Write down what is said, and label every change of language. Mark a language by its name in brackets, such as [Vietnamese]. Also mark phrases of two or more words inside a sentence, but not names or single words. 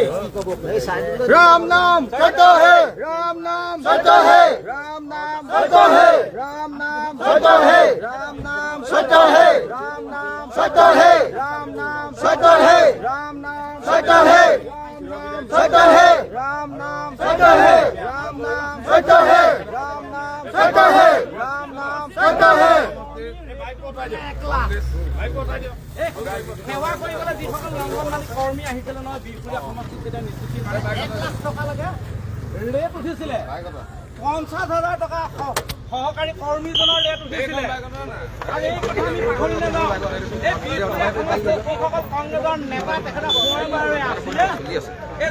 [Hindi] राम नाम सत्य है, राम नाम सत्य है, राम नाम सत्य है, राम नाम सत्य है, राम नाम सत्य है, राम नाम सत्य है, राम नाम सत्य है, राम नाम सत्य है, सत्य है, राम नाम सत्य है, राम नाम सत्य है, राम नाम सत्य है, राम नाम सत्य है। [Assamese] সেৱা কৰিবলৈ যিসকল ৰংগনবাদী কৰ্মী আহিছিলে নহয় বিহপুৰীয়া সমষ্টিত যেতিয়া নিযুক্তি মানে 1 লাখ টকা লাগে ৰেট উঠিছিলে 50,000 টকা সহকাৰী কৰ্মীজনৰ ৰেট উঠিছিলে আৰু এই কথা আমি পাহৰিলে ন এই বিহপুৰীয়া সমষ্টিত যিসকল কংগ্ৰেছৰ নেতা তেখেতে সময়বাৰে আছিলে এই